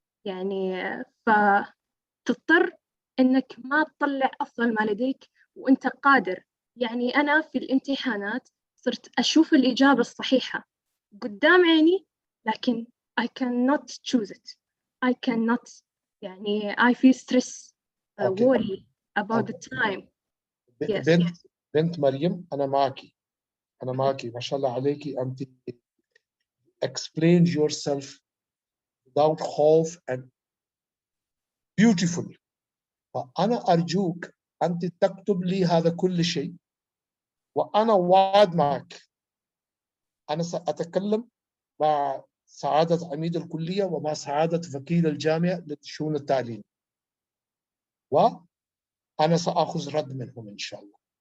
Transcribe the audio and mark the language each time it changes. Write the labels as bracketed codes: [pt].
[ar] يعني فتضطر إنك ما تطلع أفضل ما لديك وإنت قادر. يعني أنا في الامتحانات صرت أشوف الإجابة الصحيحة قدام عيني، لكن [en] I cannot choose it. I cannot. [ar] يعني [en] I feel stress, worry about the time. [ar] بنت مريم أنا معك ما شاء الله عليكي. [en] أنت explain yourself without خوف and beautiful. [ar] فأنا أرجوك أنت تكتب لي هذا كل شيء، وأنا وعد معك أنا سأتكلم مع سعادة عميد الكلية ومع سعادة وكيل الجامعة للشؤون التعليم، وأنا سأخذ رد منهم إن شاء الله.